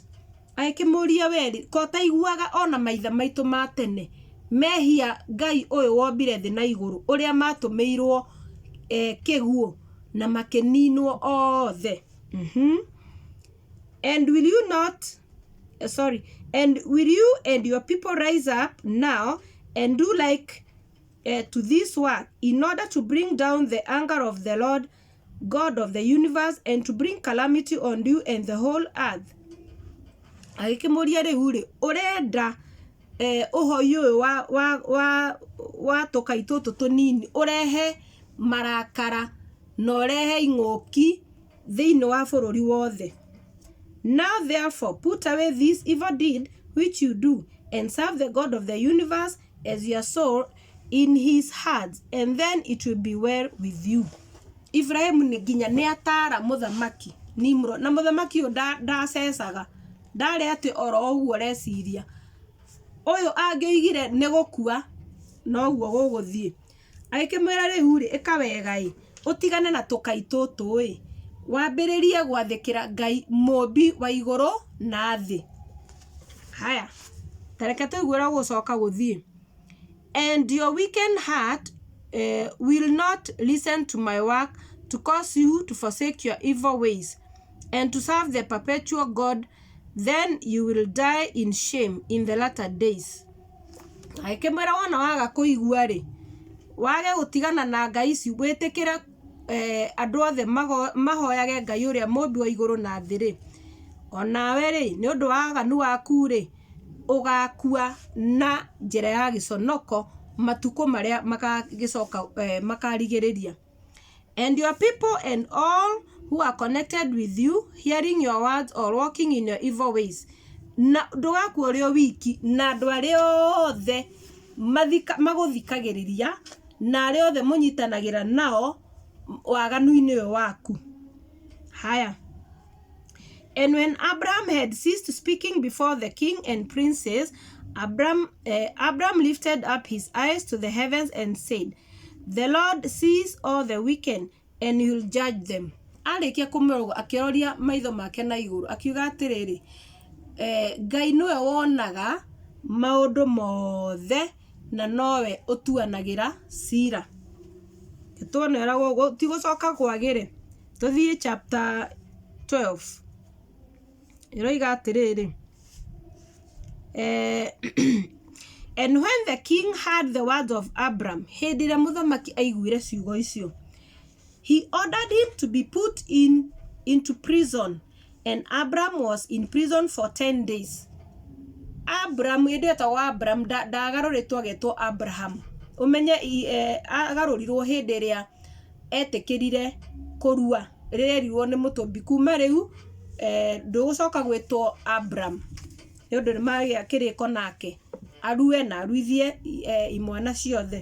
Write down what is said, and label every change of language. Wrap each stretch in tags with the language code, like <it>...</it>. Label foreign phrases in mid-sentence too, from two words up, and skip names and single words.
<ki>Aikĩmũria weri, ko taiguaga ona maithe maitũ ma tene mehia Ngai ũyũ wombire thĩ na igũrũ, ũrĩa matũmĩirwo kĩguũ na makĩninwo othe.</ki> <en>And will you and your people rise up now and do like to this work, in order to bring down the anger of the Lord God of the universe, and to bring calamity on you and the whole earth?</en> <ki>Agĩkĩmũria rĩu rĩ, ũrenda ũhoi ũyũ wa tũkai tũtũ tũnini ũrehe marakara na ũrehe ing'ũki thĩinĩ wa bũrũri wothe.</ki> <en>Now therefore put away this evil deed which you do, and serve the God of the universe as your soul in his hands, and then it will be well with you.</en> <ki>Ibrahim nginya nĩ atara mũthamaki Nimrod, na mũthamaki ũyũ ndacecaga, ndarĩ atĩ oro ũguo reciria ũyũ angĩoigire nĩ gũkua no guo gũgũthiĩ. Agĩkĩmwĩra rĩu rĩ, ĩka wega ĩ, ũtigane na tũkai tũtũ ĩ, wambĩrĩrie gwathĩkĩra Ngai mũmbi wa igũrũ na thĩ. Haya, tareke tũigue ũrĩa gũcoka gũthiĩ.</ki> <en>And your weakened heart will not listen to my work, to cause you to forsake your evil ways and to serve the perpetual God, then you will die in shame in the latter days.</en> <ki>Aikĩmwĩra wona waga kũigua rĩ, wage gũtigana na Ngai ici, wĩtĩkĩre andũ othe mahoyage Ngai ũrĩa mũmbi wa igũrũ na thĩ rĩ, onawe rĩ, nĩ ũndũ wa waganu waku rĩ, ũgakua na njĩra ya gĩconoko matukũ marĩa makarigĩrĩria.</ki> <en>And your people and all who are connected with you, hearing your words or walking in your evil ways.</en> <ki>Na ndũgakua ũrĩ o wiki, na andũ arĩa othe magũthikagĩrĩria na arĩa othe mũnyitanagĩra nao waganu-inĩ ũyũ waku. Haya.</ki> <en>And when Abraham had ceased speaking before the king and princes, Abraham lifted up his eyes to the heavens and said, The Lord sees all the wicked, and he will judge them.</en> <ki>Arĩkia kũmũrũga akĩroria maitho make na igũrũ, akiuga atĩrĩrĩ, Ngai nĩwe wonaga maũndũ mothe na nowe ũtuanagĩra cira. Tuone ũrĩa tigũcoka kwagĩre. Tũthiĩ chapter 12. Iroiga atĩrĩrĩ,</ki> <en>and when the king heard the words of Abram,</en> <ki>hĩndĩ ĩrĩa mũthamaki aiguire ciugo icio,</ki> <en>he ordered him to be put into prison, and Abram was in prison for 10 days. Abram,</en> <ki>hĩndĩ ĩtagwo Abram, ndagarũrĩtwo agetwo Abraham. Ũmenye agarũrirwo hĩndĩ ĩrĩa etĩkĩrire kũrua, rĩrĩa erirwo nĩ mũtũmbi. Kuma rĩu ndũgũcoka gwĩtwo Abram, nĩ ũndũ nĩmagĩa kĩrĩko nake arue na aruithie imwana ciothe.</ki>